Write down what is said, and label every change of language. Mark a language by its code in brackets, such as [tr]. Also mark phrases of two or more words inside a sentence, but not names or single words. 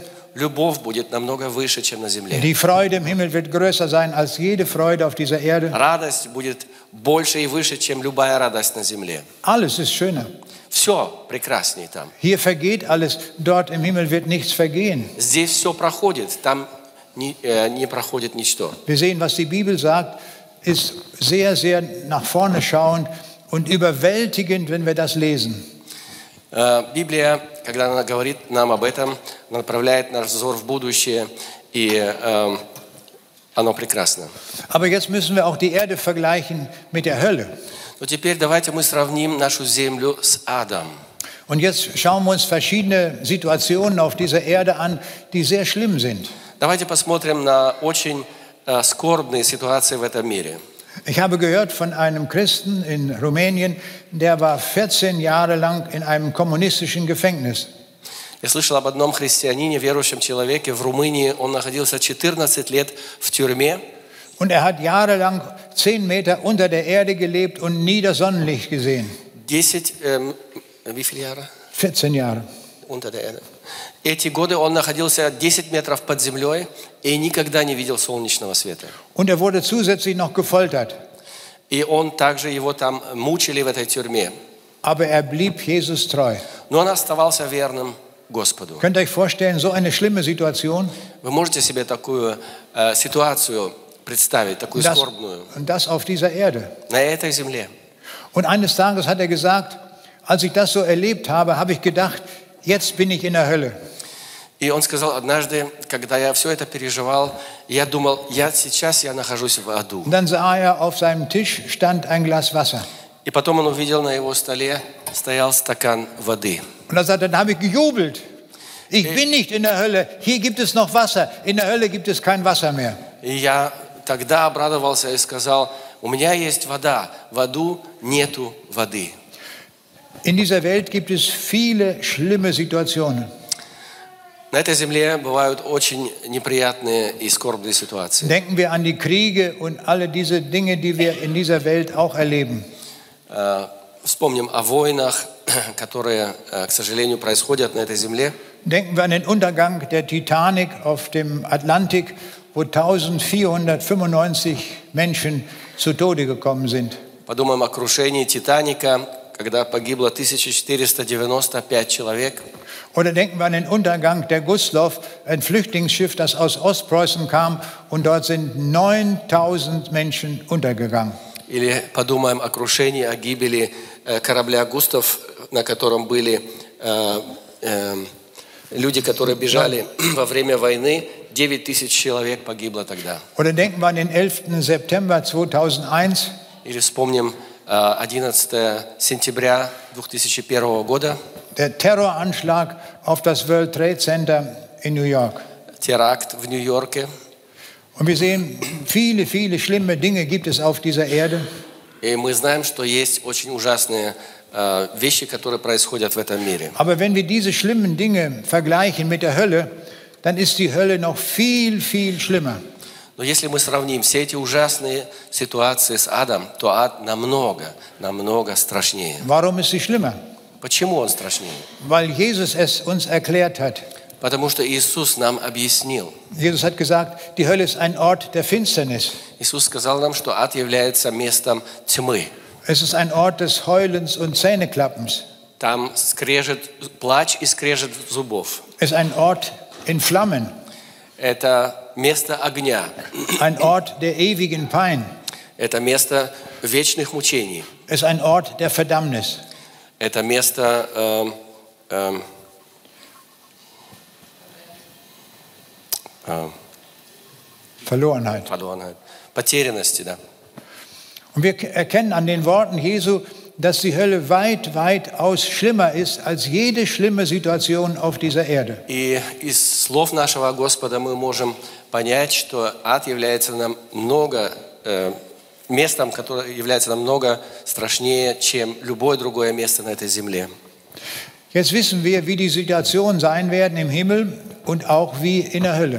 [ru] Любовь будет намного выше, чем на земле. [de] Die Freude im Himmel wird größer sein als jede Freude auf dieser Erde. [ru] Радость будет больше и выше, чем любая радость на земле. [de] Alles ist schöner. [ru] Все прекраснее там. [de] Hier vergeht alles, dort im Himmel wird nichts vergehen. [ru] Здесь все проходит, там не проходит ничто. [de] Wir sehen, was die Bibel sagt, ist sehr, sehr nach vorne schauend und überwältigend, wenn wir das lesen. [ru] Библия, когда она говорит нам об этом, направляет наш взор в будущее, и оно прекрасно. [de] Aber jetzt müssen wir auch die Erde vergleichen mit der Hölle. [ru] Но теперь давайте мы сравним нашу землю с адом. [de] Und jetzt schauen wir uns verschiedene Situationen auf dieser Erde an, die sehr schlimm sind. [ru] Давайте посмотрим на очень скорбные ситуации в этом мире. [de] Ich habe gehört von einem Christen in Rumänien, der war 14 Jahre lang in einem kommunistischen Gefängnis. [ru] Я слышал об одном христианине, верующем человеке в Румынии. Он находился 14 лет в тюрьме. [de] Und er hat jahrelang 10 Meter unter der Erde gelebt und nie das Sonnenlicht gesehen. wie viele Jahre? 14 Jahre. Unter der Erde. [ru] Эти годы он находился 10 метров под землей и никогда не видел солнечного света. [de] Und er wurde zusätzlich noch gefoltert. [ru] И он также его там мучили в этой тюрьме. [de] Aber er blieb Jesus treu. [ru] Но он оставался верным Господу. [de] Könnt ihr euch vorstellen, so eine schlimme Situation? [ru] Вы можете себе такую ситуацию представить, такую скорбную? [de] Und das auf dieser Erde. [ru] На этой земле. [de] Und eines Tages hat er gesagt, als ich das so erlebt habe, habe ich gedacht, jetzt bin ich in der Hölle. [ru] И он сказал, однажды, когда я все это переживал, я думал, сейчас я нахожусь в аду. [de] Und dann sah er, auf seinem Tisch stand ein Glas Wasser. [ru] И потом он увидел, на его столе стоял стакан воды. [de] Und er sagte, dann habe ich gejubelt. Ich bin nicht in der Hölle, hier gibt es noch Wasser. In der Hölle gibt es kein Wasser mehr. [ru] И я тогда обрадовался и сказал, у меня есть вода, в аду нету воды. [de] In dieser Welt gibt es viele schlimme Situationen. [ru] На этой земле бывают очень неприятные и скорбные ситуации. [de] Denken wir an die Kriege und alle diese Dinge, die wir in dieser Welt auch erleben. [ru] Вспомним о войнах, которые, к сожалению, происходят на этой земле. [de] Denken wir an den Untergang der Titanic auf dem Atlantik, wo 1495 Menschen zu Tode gekommen sind. [ru] Подумаем о крушении Титаника, когда погибло 1495 человек. [de] Oder denken wir an den Untergang der Gustloff, ein Flüchtlingsschiff, das aus Ostpreußen kam, und dort sind 9000 Menschen untergegangen. [ru] Или подумаем о крушении, о гибели корабля «Густав», на котором были люди, которые бежали во время войны. 9000 человек погибло тогда. [de] Oder denken wir an den 11. September 2001. [ru] Или вспомним 11 сентября 2001 года. [de] Der Terroranschlag auf das World Trade Center in New York. [ru] Теракт в Нью-Йорке. [de] Und wir sehen, viele, viele schlimme Dinge gibt es auf dieser Erde. [ru] И мы знаем, что есть очень ужасные вещи, которые происходят в этом мире. [de] Aber wenn wir diese schlimmen Dinge vergleichen mit der Hölle, dann ist die Hölle noch viel, viel schlimmer. [ru] Но если мы сравним все эти ужасные ситуации с адом, то ад намного, намного страшнее. [de] Warum ist sie schlimmer? [ru] Почему он страшнее? [de] Weil Jesus es uns erklärt hat. [ru] Потому что Иисус нам объяснил. [de] Jesus hat gesagt, die Hölle ist ein Ort der Finsternis. [ru] Иисус сказал нам, что ад является местом тьмы. [de] Es ist ein Ort des Heulens und Zähneklappens. [ru] Там скрежет, плач и скрежет зубов. [de] Es ist ein Ort in Flammen. [ru] Это место огня. [de] Ein Ort der ewigen Pein. [ru] Это место вечных мучений. [de] Es ist ein Ort der Verdammnis. [ru] Это место [de] Verlorenheit. [ru] Потерянности, да. [de] Und wir erkennen an den Worten Jesu, dass die Hölle weit, weitaus schlimmer ist als jede schlimme Situation auf dieser Erde. [ru] И из слов нашего Господа мы можем понять, что ад является намного местом, которое является намного страшнее, чем любое другое место на этой земле. [de] Jetzt wissen wir, wie die Situationen sein werden im Himmel und auch wie in der Hölle.